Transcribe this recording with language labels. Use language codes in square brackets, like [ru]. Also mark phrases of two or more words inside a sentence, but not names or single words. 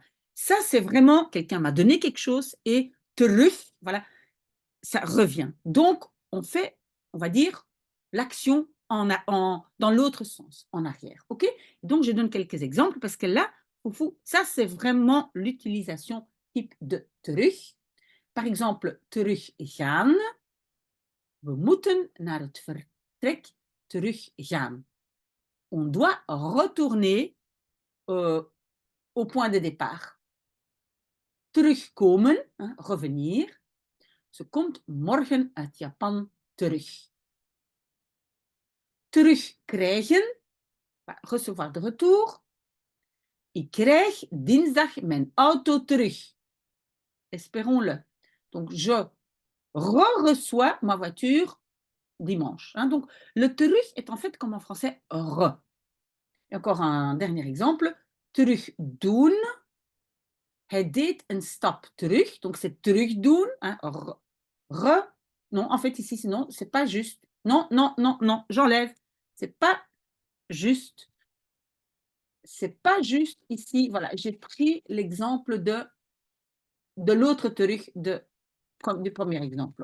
[fr] Ça, c'est vraiment, quelqu'un m'a donné quelque chose et terug, voilà, ça revient. Donc, on fait, on va dire, l'action dans l'autre sens, en arrière. OK? Donc, je donne quelques exemples parce que là, ça, c'est vraiment l'utilisation type de terug. Par exemple, [nl] teruggaan. We moeten naar het vertrek teruggaan. [fr] On doit retourner au point de départ. Terugkomen, hein, revenir. [nl] Ze komt morgen uit Japan terug. Terugkrijgen, [fr] recevoir de retour. [nl] Ik krijg dinsdag mijn auto terug. [fr] Espérons-le. Donc, je reçois ma voiture dimanche. Hein. Donc, le terug est en fait comme en français re. Et encore un dernier exemple. [nl] Terugdoen. Hij deed een stap terug. [fr] Donc, c'est terugdoen. Hein, re. Non, en fait, ici, sinon, c'est pas juste. Non, non, non, non, j'enlève. C'est pas juste. C'est pas juste ici. Voilà, j'ai pris l'exemple de l'autre truc du premier exemple.